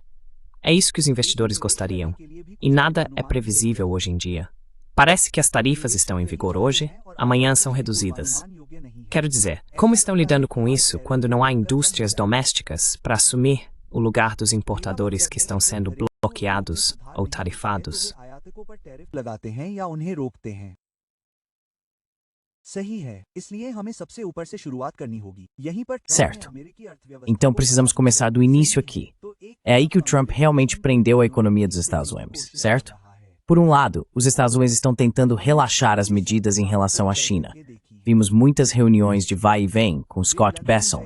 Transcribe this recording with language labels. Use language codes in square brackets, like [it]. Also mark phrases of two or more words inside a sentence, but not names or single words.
[pt] É isso que os investidores gostariam, e nada é previsível hoje em dia. Parece que as tarifas estão em vigor hoje, amanhã são reduzidas. Quero dizer, como estão lidando com isso quando não há indústrias domésticas para assumir o lugar dos importadores que estão sendo bloqueados ou tarifados? [hi] लगाते हैं या उन्हें रोकते हैं। सही है, इसलिए हमें सबसे ऊपर से शुरुआत करनी होगी। यहीं पर [pt] Certo. Então precisamos começar do início aqui. É aí que o Trump realmente prendeu a economia dos Estados Unidos, certo? Por um lado, os Estados Unidos estão tentando relaxar as medidas em relação à China. Vimos muitas reuniões de vai e vem com Scott Bessent.